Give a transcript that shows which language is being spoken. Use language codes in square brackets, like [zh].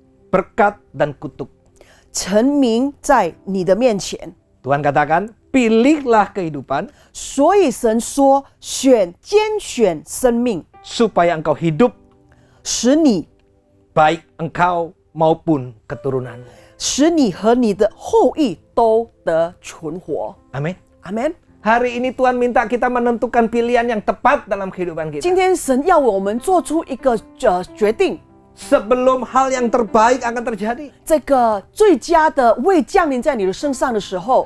[id] berkat dan kutuk. [zh] 陈明在你的面前。 [id] Tuhan katakan, pilihlah kehidupan [zh] 所以神说，拣选生命， [id] supaya engkau hidup, [zh] 使你 [id] baik engkau maupun keturunanmu. [zh] 使你和你的后裔都得存活。 [id] Amin. [en] Amen。 [id] Hari ini Tuhan minta kita menentukan pilihan yang tepat dalam kehidupan [zh] 今 [id] kita. [zh] 天神要我们做出一个决定， [id] Sebelum hal yang terbaik akan terjadi. [zh] 这个最佳的未降临在你的身上的时候，